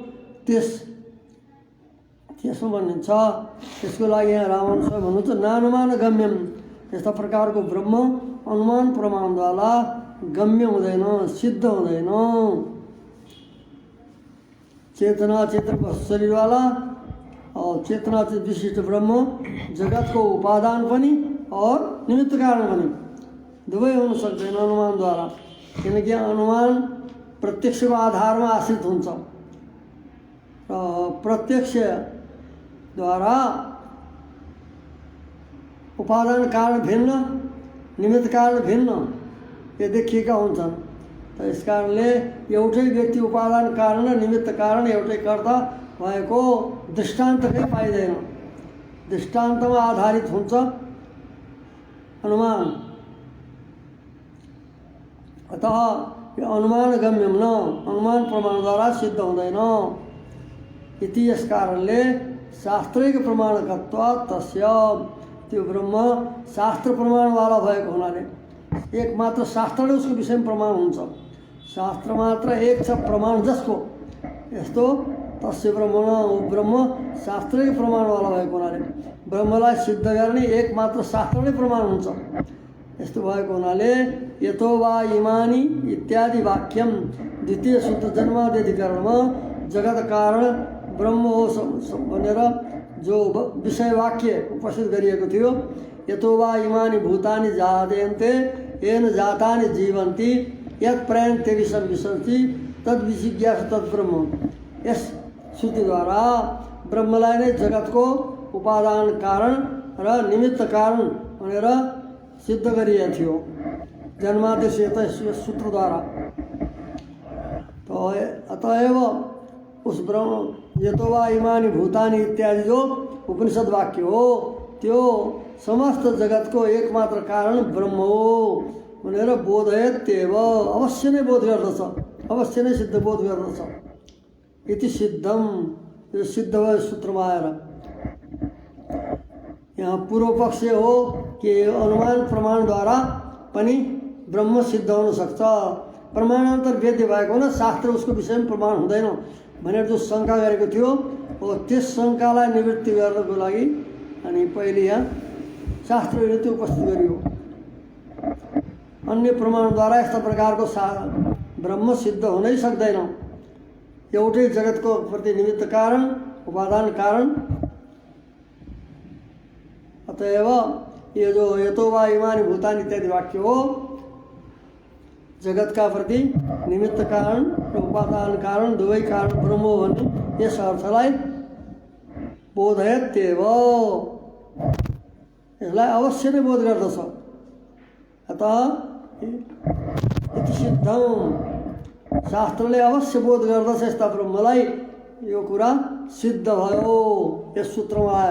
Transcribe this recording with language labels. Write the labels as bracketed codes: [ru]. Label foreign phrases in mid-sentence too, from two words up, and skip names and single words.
[ne] त्यसमा भनिन्छ त्यसको लागि यहाँ रामानुज स्वामी भन्नुहुन्छ [sa] नानुमान गम्यम। [ne] यस्ता प्रकारको ब्रह्म अनुमान प्रमाणद्वारा गम्य हुँदैन सिद्ध हुँदैन। चेतना चेतन शरीरवाला और चेतना विशिष्ट ब्रह्म जगत को उपादान पनि और निमित्त कारण पनि दुवै हुन सक्दैन अनुमानद्वारा। किनकि अनुमान प्रत्यक्षको आधारमा आश्रित हुन्छ र प्रत्यक्षद्वारा उपादान कारण भिन्न निमित्त कारण भिन्न ये देखिएका हुन्छन्। [hi] तो इस [ne] कारणले एउटै व्यक्ति उपादान कारण र निमित्त कारण एउटै कर्ता भएको दृष्टान्त कहीँ पाइँदैन। दृष्टान्तमा आधारित हुन्छ अनुमान। अतः यो [sa] अनुमान गम्यम न, [ne] अनुमान प्रमाणद्वारा सिद्ध हुँदैन। इति यस कारणले [sa] शास्त्रिक प्रमाणकत्वात् तस्य, [ne] त्यो ब्रह्म शास्त्र प्रमाणवाला भएको हुनाले, एक मात्र शास्त्रले उसको विषयमा प्रमाण हुन्छ। शास्त्र मात्र एक छ प्रमाण जसको, यस्तो [sa] तस्य ब्रह्मण, [ne] ब्रह्म शास्त्रिक प्रमाणवाला भएको हुनाले ब्रह्मलाई सिद्ध गर्ने एक मात्र शास्त्र नै प्रमाण हुन्छ। यस्तो भएको हुनाले [sa] यतो वा इमानी इत्यादि वाक्यम [ne] द्वितीय सूत्र जन्मादिधिकरणमा जगत कारण ब्रह्म हो भनेर जो विषय वाक्य उपस्थित गरिएको थियो, [sa] यतो वा इमानी भूतानि जायन्ते येन जातानि जीवन्ति यत् प्रयन्ते विषम विशन्ति तद् विजिज्ञासु तद् ब्रह्म। [ne] यस श्रुतिद्वारा ब्रह्मलाई नै जगतको उपादान कारण र निमित्त कारण भनेर सिद्ध गरिएको थियो जन्मादेश सूत्रद्वारा। तो अतएव उस ब्रह्म [sa] यतो वा इमानी भूतानि इत्यादि [ne] जो उपनिषद वाक्य हो, त्यो समस्त जगतको एकमात्र कारण ब्रह्म हो भनेर बोधयत्येव, अवश्य नै बोध गर्दछ, अवश्य नै सिद्ध बोध गर्दछ। [sa] इति सिद्धम, [ne] यो सिद्ध भयो सूत्रमा आएर। यहाँ पूर्व पक्ष हो कि अनुमान प्रमाणद्वारा पनि ब्रह्म सिद्ध हुन सक्छ। प्रमाणान्तर वेद्य भएको हुन शास्त्र उसको विषयमा प्रमाण हुँदैन भनेर जो शङ्का गरेको थियो, हो त्यस शङ्कालाई निवृत्ति गर्नको लागि अनि पहिले यहाँ शास्त्र युक्ति उपस्थित गरियो। अन्य प्रमाणद्वारा यस्ता प्रकारको ब्रह्म सिद्ध हुनै सक्दैन। एउटै जगतको प्रति निमित्त कारण उपादान कारण। अतएव ये जो [sa] यतो वा इमानी भूतानि इत्यादि [ne] वाक्य हो, जगत का प्रति निमित्त कारण र उपादान कारण दुवै कारण ब्रह्म हो भन्ने यस अर्थलाई बोधयत्येव, यसलाई अवश्य नै बोध गर्दछ। [sa] अतः इति सिद्धम, [ne] शास्त्रले अवश्य बोध गर्दछ यस्ता ब्रह्मलाई, यो कुरा सिद्ध भयो यस सूत्रमा आएर।